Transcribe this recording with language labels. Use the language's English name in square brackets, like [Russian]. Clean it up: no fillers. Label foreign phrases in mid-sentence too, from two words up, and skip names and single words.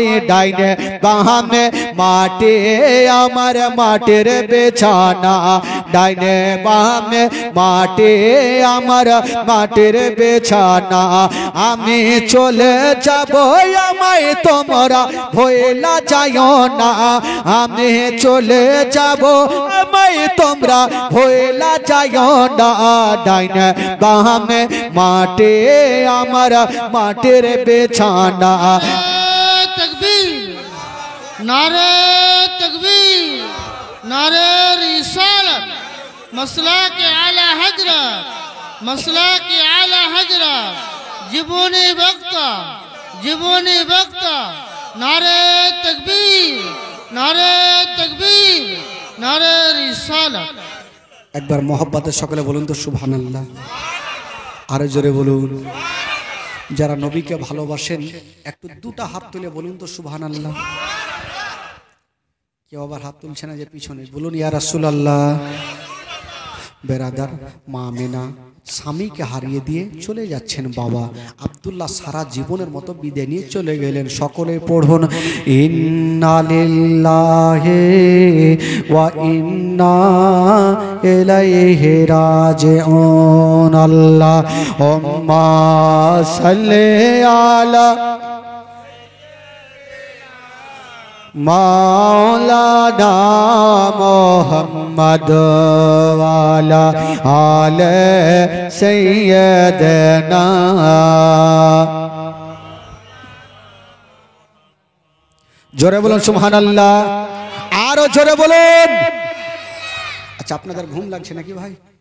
[Bangla] ডাইনে বামে মাটি আমার মাটির বিছানা ডাইনে বামে মাটি আমার মাটির বিছানা আমি চলে যাব আমায় তোমরা ভুলা যাইও না আমি চলে যাব আমায় তোমরা ভুলা যাইও না ডাইনে বামে মাটি আমার মাটির বিছানা [Urdu] تکبیر نعرے تکبیر نعرے رسالت مسلک کے اعلیٰ حضرت جیونی وقت نعرے تکبیر نعرے رسالت [Bangla] একবার মোহব্বতের সকলে বলুন তো সুবহানাল্লাহ আরো জোরে বলুন যারা নবীকে ভালোবাসেন একটু দুটো হাত তুলে বলুন তো সুবহানাল্লাহ কেউ আবার হাত তুলছে না যে পিছনে বলুন [Arabic] يا رسول الله [Bangla] বেরাদার মা আমিনা স্বামীকে হারিয়ে দিয়ে চলে যাচ্ছেন বাবা আব্দুল্লাহ সারা জীবনের মতো বিদায় নিয়ে চলে গেলেন সকলে পড়ুন [Arabic] إنا لله وإنا إليه راجعون اللهم صل على مولانا محمد وعلى آل سيدنا [Bangla] জোরে বলুন সুবহানাল্লাহ আরো জোরে বলুন আচ্ছা আপনাদের ঘুম লাগছে নাকি ভাই